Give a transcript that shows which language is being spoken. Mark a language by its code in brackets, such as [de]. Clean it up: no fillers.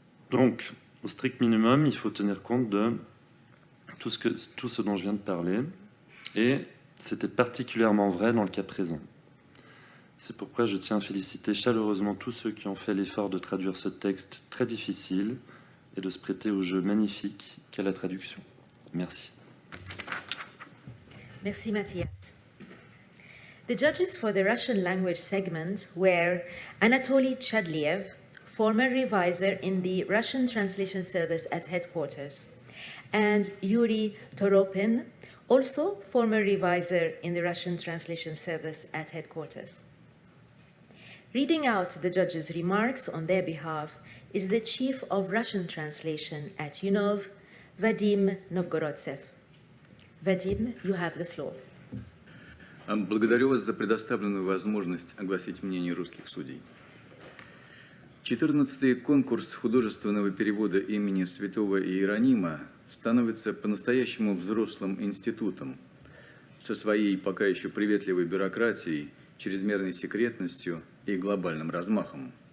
[fr] Donc, au strict minimum, il faut tenir compte de tout ce dont je viens de parler, et c'était particulièrement vrai dans le cas présent. C'est pourquoi je tiens à féliciter chaleureusement tous ceux qui ont fait l'effort de traduire ce texte très difficile et de se prêter au jeu magnifique qu'est la traduction. Merci. Merci, Matthias. [en] The judges for the Russian language segment were Anatoly Chadliev, former revisor in the Russian translation service at headquarters, and Yuri Toropin, also former revisor in the Russian translation service at headquarters. Reading out the judges' remarks on their behalf is the chief of Russian translation at UNOV, Vadim Novgorodtsev. Vadim, you have the floor. [ru] Благодарю вас за предоставленную возможность огласить мнение русских судей. 14-й конкурс художественного перевода имени святого Иеронима становится по-настоящему взрослым институтом со своей пока еще приветливой бюрократией, чрезмерной секретностью и глобальным размахом.